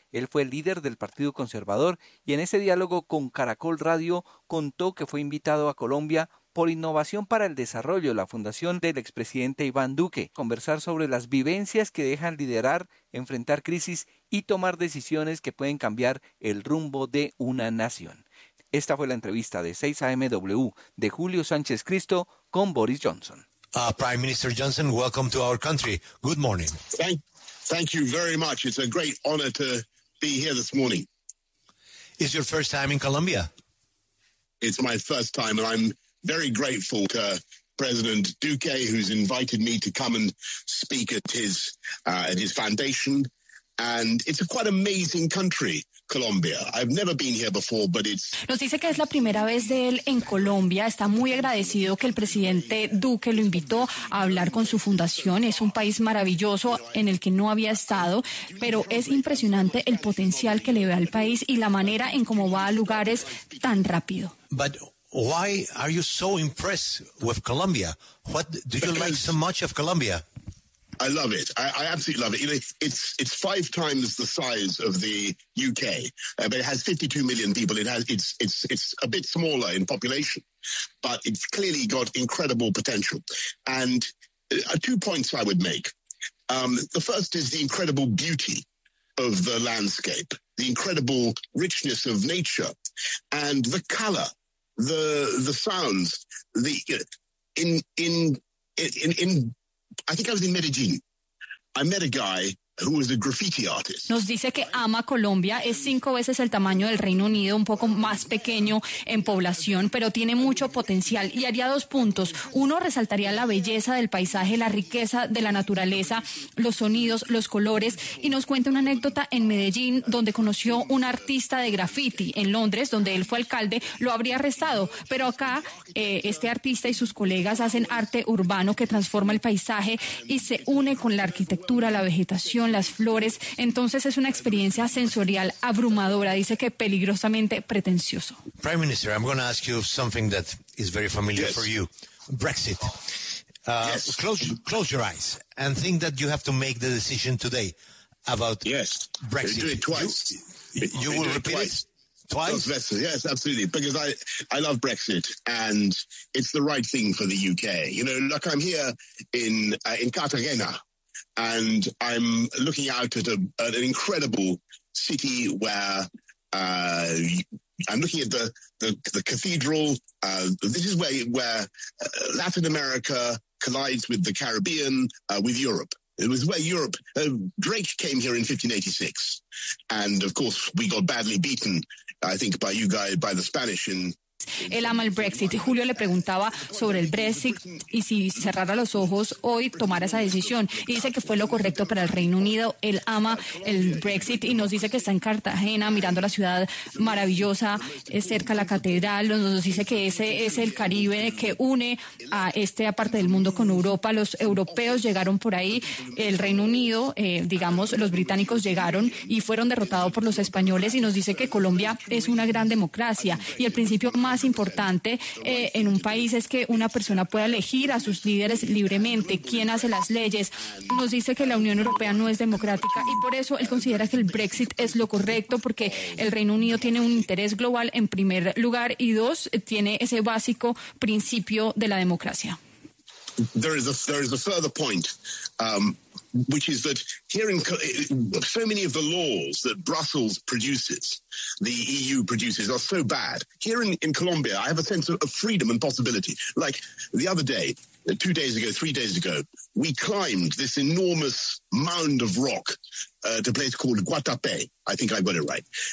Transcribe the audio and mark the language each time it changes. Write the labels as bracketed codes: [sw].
[es] Él fue líder del Partido Conservador y en ese diálogo con Caracol Radio contó que fue invitado a Colombia por Innovación para el Desarrollo, la fundación del expresidente Iván Duque, conversar sobre las vivencias que dejan liderar, enfrentar crisis y tomar decisiones que pueden cambiar el rumbo de una nación. Esta fue la entrevista de 6AMW de Julio Sánchez Cristo con Boris Johnson. [en] Prime Minister Johnson, welcome to our country. Good morning. Thank you very much. It's a great honor to be here this morning. Is your first time in Colombia? It's my first time, and I'm very grateful to President Duque, who's invited me to come and speak at his foundation. And it's a quite amazing country, Colombia. I've never been here before, but it's... [es] Nos dice que es la primera vez de él en Colombia. Está muy agradecido que el presidente Duque lo invitó a hablar con su fundación. Es un país maravilloso en el que no había estado, pero es impresionante el potencial que le ve al país y la manera en cómo va a lugares tan rápido. [en] But why are you so impressed with Colombia? What do you like so much of Colombia? I love it. I absolutely love it. You know, it's five times the size of the UK, but it has 52 million people. It's a bit smaller in population, but it's clearly got incredible potential. And two points I would make. The first is the incredible beauty of the landscape, the incredible richness of nature, and the color, the sounds, the I think I was in Medellin. I met a guy who was a graffiti artist. [es] Nos dice que ama Colombia. Es cinco veces el tamaño del Reino Unido, un poco más pequeño en población, pero tiene mucho potencial. Y haría dos puntos. Uno, resaltaría la belleza del paisaje, la riqueza de la naturaleza, los sonidos, los colores. Y nos cuenta una anécdota en Medellín, donde conoció un artista de graffiti. En Londres, donde él fue alcalde, lo habría arrestado. Pero acá, este artista y sus colegas hacen arte urbano que transforma el paisaje y se une con la arquitectura, la vegetación, las flores. Entonces es una experiencia sensorial abrumadora, dice que peligrosamente pretencioso. [en] Prime Minister, I'm going to ask you something that is very familiar for you. Brexit. Yes. Close your eyes and think that you have to make the decision today about Brexit. Do it twice. You will repeat it twice? Yes, absolutely. Because I love Brexit and it's the right thing for the UK. You know, look, I'm here in Cartagena. And I'm looking out at an incredible city where I'm looking at the cathedral. This is where Latin America collides with the Caribbean, with Europe. It was where Europe, Drake came here in 1586. And of course, we got badly beaten, I think, by the Spanish in... [es] Él ama el Brexit y Julio le preguntaba sobre el Brexit y si cerrara los ojos hoy tomara esa decisión y dice que fue lo correcto para el Reino Unido. Él ama el Brexit y nos dice que está en Cartagena mirando la ciudad maravillosa, es cerca a la catedral. Nos dice que ese es el Caribe que une a esta parte del mundo con Europa. Los europeos llegaron por ahí, el Reino Unido, digamos los británicos llegaron y fueron derrotados por los españoles, y nos dice que Colombia es una gran democracia y el principio más importante en un país es que una persona pueda elegir a sus líderes libremente, quién hace las leyes. Nos dice que la Unión Europea no es democrática y por eso él considera que el Brexit es lo correcto, porque el Reino Unido tiene un interés global en primer lugar y dos, tiene ese básico principio de la democracia. [en] There is a further point, which is that here in so many of the laws that Brussels produces, the EU produces, are so bad. Here in Colombia, I have a sense of freedom and possibility. Like the other day, 2 days ago, 3 days ago, we climbed this enormous mound of rock to a place called Guatapé. I think I got it right.